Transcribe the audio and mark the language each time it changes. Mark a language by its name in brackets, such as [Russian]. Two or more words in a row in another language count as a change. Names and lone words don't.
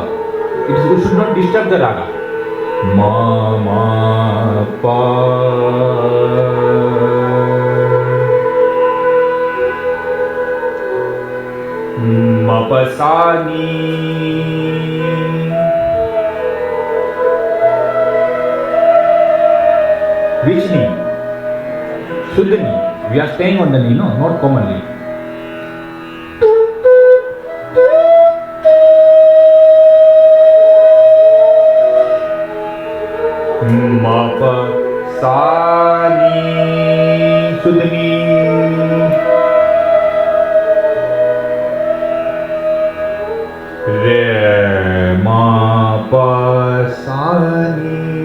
[English] You should not disturb the raga. [Hindi] Ma ma pa. Ma pa sa ni. [English] Which knee? Shuddha knee. We are staying on the knee, no, not commonly. [Hindi] Ma pa sa ni. [English] Shuddha knee. [Hindi] Re ma pa sa ni.